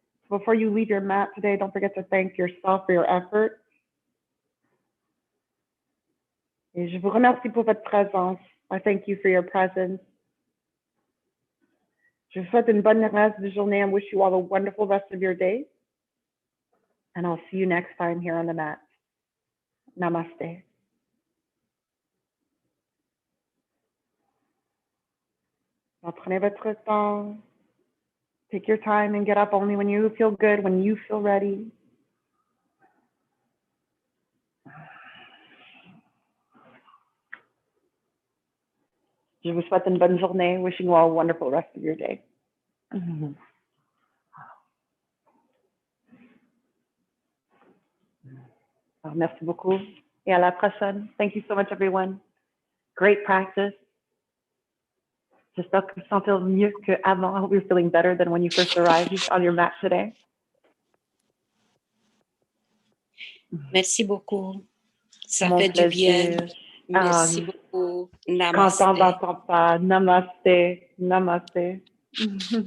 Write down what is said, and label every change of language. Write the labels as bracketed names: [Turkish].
[English] Before you leave your mat today, don't forget to thank yourself for your effort. [French] Et je vous remercie pour votre présence. [English] I thank you for your presence. [French] Je vous souhaite une bonne reste de journée [English] and wish you all a wonderful rest of your day. And I'll see you next time here on the mat. Namaste. [French] Alors, prenez votre temps. [English] Take your time and get up only when you feel good, when you feel ready. [French] Je vous souhaite une bonne journée. [English] Wishing you all a wonderful rest of your day. [French] Alors, merci beaucoup et à la prochaine. [English] Thank you so much, everyone. Great practice. [French] J'espère que vous vous sentez mieux qu'avant. [English] I hope you're feeling better than when you first arrived on your mat today. [French] Merci beaucoup. Ça Mon fait du bien. plaisir. Merci beaucoup. Namaste. Namaste. Content d'entendre. Namaste. Namaste.